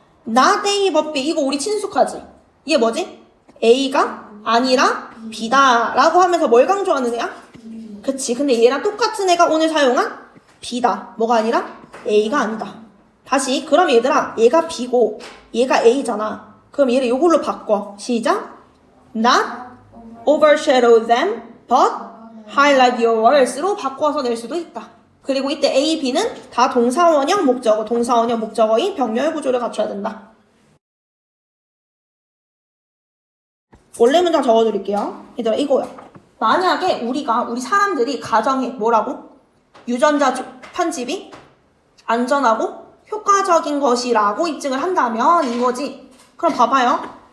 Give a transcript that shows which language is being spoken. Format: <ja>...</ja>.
<ko>not A but B. 이거 우리 친숙하지? 이게 뭐지? A가 아니라 B다 라고 하면서 뭘 강조하는 애야? 그치. 근데 얘랑 똑같은 애가 오늘 사용한 B다. 뭐가 아니라? A가 아니다. 다시. 그럼 얘들아 얘가 B고 얘가 A잖아. 그럼 얘를 이걸로 바꿔. 시작.</ko> <en>Not overshadow them but highlight your words로</en> <ko>바꿔서 낼 수도 있다. 그리고 이때 A, B는 다 동사원형 목적어, 동사원형 목적어인 병렬 구조를 갖춰야 된다. 원래 문장 적어드릴게요. 얘들아 이거야. 만약에 우리 사람들이 가정에 뭐라고? 유전자 편집이 안전하고 효과적인 것이라고 입증을 한다면 이거지. 그럼 봐봐요.</ko>